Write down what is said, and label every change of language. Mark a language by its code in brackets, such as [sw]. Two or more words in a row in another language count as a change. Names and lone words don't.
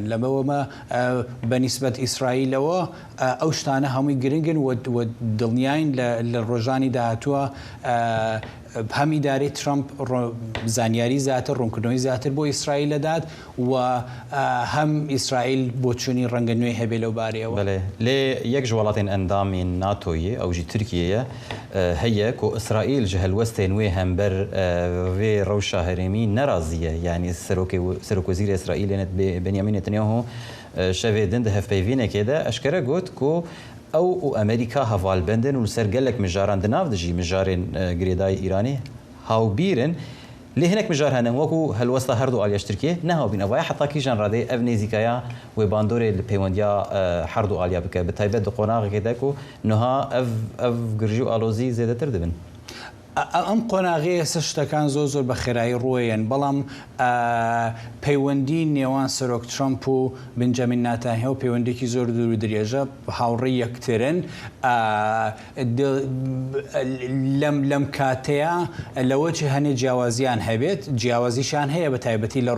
[ckb] لەمەوەمە بەنیسبەت ئیسرائیلەوە ئەو شتانە هەمووی گرنگن و دڵنیاین لە ڕۆژانی داهاتووە هەم ئیدارەی ترامپ زانیاری زیاتر ڕوونکردنەوەی زیاتر بۆ ئیسرائیل دەدات و هەم ئیسرائیل بۆ چوونی ڕەنگە نوێ هەبێ لەو بارەیەوە. [ku] Lê yek ji welatên endamên NATOyê ew jî Tirkiyeyê heye ku İsraîl ji helwestên wê hember vê rewşa herêmî neraziye. Yani Serokvezîrê İsraîlê Benyamin Netanyahu şevê din di hevpeyvînekê de eşkere got ku ew û Amerîka hevalbendin û li ser gelek mijaran di nav dijî mijarên girêdayî Îranê hawbîrin. Lê hinek mijar hene wekû helwesta her du aliya ji Tirkiye nehawbîn. Evaya heta kîjan radê ev nêzîkaya wê bandorê li pêwendiya her du aliya bike bi taybet di qonaxekê de ku niha ev girjî û alozî zêdetir dibin. [ckb] ئەم قۆناغەیە سە شتەکان زۆر بە خێرایی ڕۆیەن بەڵام پەیوەندی نێوان سەرۆک ترامپ و بنجامین ناتانیاهو پەیوەندێکی زۆر دوور و درێژە هاوڕێی یەکترن. لەم کاتەیە لەوە چ هەنێ جیاوازیان هەبێت جیاوازیشان هەیە بە تایبەتی لە